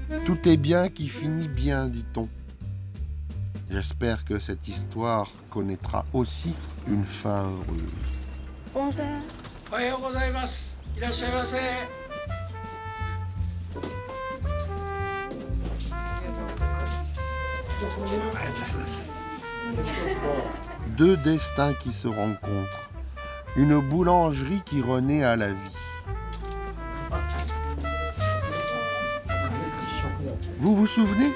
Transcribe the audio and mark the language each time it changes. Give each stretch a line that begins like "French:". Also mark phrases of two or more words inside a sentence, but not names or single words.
French: Tout est bien qui finit bien, dit-on. J'espère que cette histoire connaîtra aussi une fin heureuse.
Japanese: 温泉おはようございます。いらっしゃいませ。
French: Deux destins qui se rencontrent. Une boulangerie qui renaît à la vie. Vous vous souvenez?